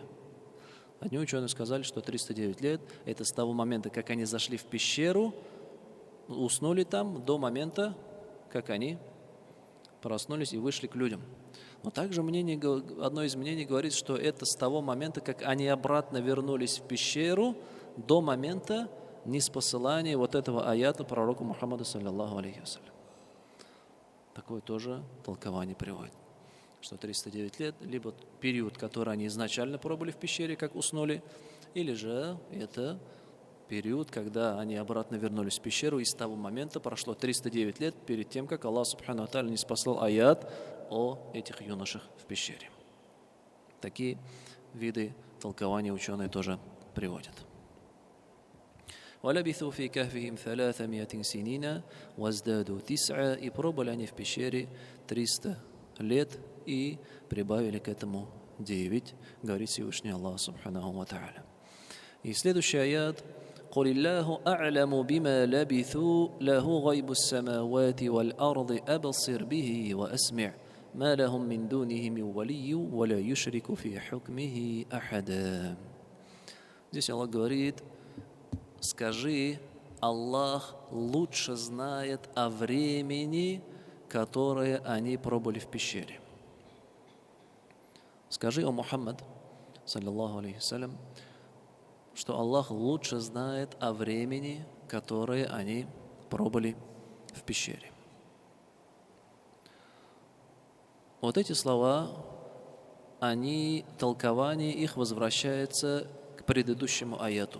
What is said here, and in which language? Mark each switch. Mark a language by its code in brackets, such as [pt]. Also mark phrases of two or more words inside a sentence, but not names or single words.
[ru] Одни ученые сказали, что 309 лет – это с того момента, как они зашли в пещеру, уснули там, до момента, как они проснулись и вышли к людям. Но также одно из мнений говорит, что это с того момента, как они обратно вернулись в пещеру, до момента ниспосылания вот этого аята пророку Мухаммаду, [ar] صلى الله عليه وسلم. [ru] Такое тоже толкование приводит, что 309 лет, либо период, который они изначально пробыли в пещере, как уснули, или же это период, когда они обратно вернулись в пещеру, и с того момента прошло 309 лет перед тем, как Аллах [ar] سبحانه وتعالى [ru] ниспослал аят о этих юношах в пещере. Такие виды толкования ученые тоже приводят. [ar] وَلَبِثُوا فِي كَهْفِهِمْ 300 سِنِينَ وَازْدَادُوا 9, [ru] и пробыли они в пещере 300 лет и прибавили к этому 9, говорит Всевышний Аллах [ar] سبحانه وتعالى. [ru] И следующий аят: [ar] قُلِ اللَّهُ أَعْلَمُ بِمَا لَبِثُوا لَهُ غَيْبُ السَّمَاوَاتِ وَالْأَرْضِ أَبْصِرْ بِهِ وَأَسْمِعْ مَا لَهُم مِّن دُونِهِ مِن وَلِيٍّ وَلَا يُشْرِكُ فِي حُكْمِهِ أَحَدًا. [ru] Здесь Аллах говорит: скажи, Аллах лучше знает о времени, которое они пробыли в пещере. Скажи, о Мухаммад, [ar] صلى الله عليه وسلم, [ru] что Аллах лучше знает о времени, которое они пробыли в пещере. Вот эти слова, толкование их возвращается к предыдущему аяту.